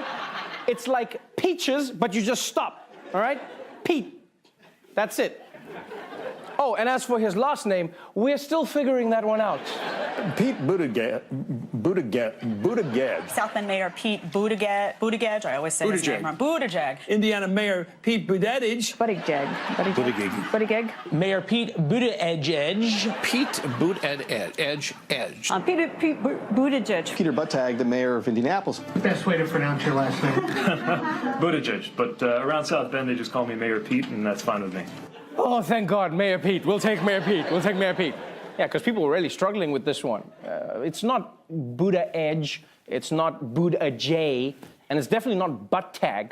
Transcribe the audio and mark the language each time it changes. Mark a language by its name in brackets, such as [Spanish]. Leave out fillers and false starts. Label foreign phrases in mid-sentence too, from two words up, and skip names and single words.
[English] It's like peaches, but you just stop, all right? Pete, that's it. Oh, and as for his last name, we're still figuring that one out. Pete Buttigieg. South Bend Mayor Pete Buttigieg. I always say his name wrong. Buttigieg. Indiana Mayor Pete Buttigieg. Buttigieg. Mayor Pete Buttigieg. Pete Buttigieg. Pete Buttigieg. Peter Buttigieg, the mayor of Indianapolis. Best way to pronounce your last name. Buttigieg, but around South Bend they just call me Mayor Pete, and that's fine with me. Oh, thank God, Mayor Pete. We'll take Mayor Pete. Yeah, because people were really struggling with this one. It's not Buddha Edge, it's not Buddha J, and it's definitely not Butt Tag.